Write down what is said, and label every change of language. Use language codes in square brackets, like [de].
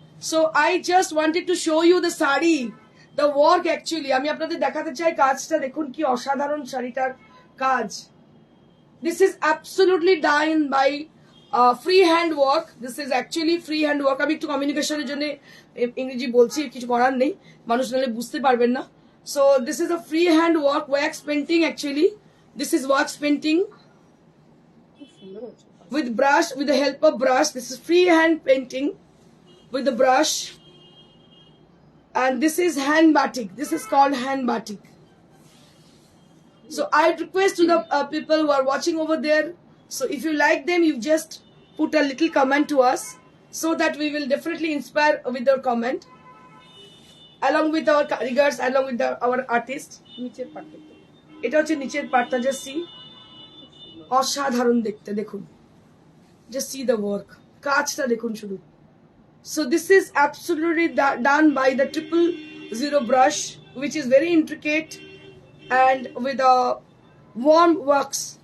[en] So I just wanted to show you the sari, the work actually. [bn] আমি আপনাদের দেখাতে চাই কাজটা, দেখুন কি অসাধারণ শাড়িটার কাজ। [en] This is absolutely done by free hand work. This is actually free hand work. [bn] আমি একটু কমিউনিকেশনের জন্য ইংরেজি বলছি, কিছু করার নেই, মানুষ নাহলে বুঝতে পারবেন না। [en] So this is a free hand work, wax painting actually. This is wax painting with brush, with the help of brush. This is free hand painting with the brush. And this is hand batik. This is called hand batik. So I request to the people who are watching over there. So if you like them, you just put a little comment to us, so that we will definitely inspire with your comment. Along with our carigars, along with our artists. [bn] নিচের পাটটা এটা হচ্ছে নিচের পাটটা, [en] just see, [bn] অসাধারণ দেখতে। দেখুন, [en] just see the work, [bn] কাজটা দেখুন শুধু। [en] So this is absolutely done by the 000 brush, which is very intricate and with a warm works.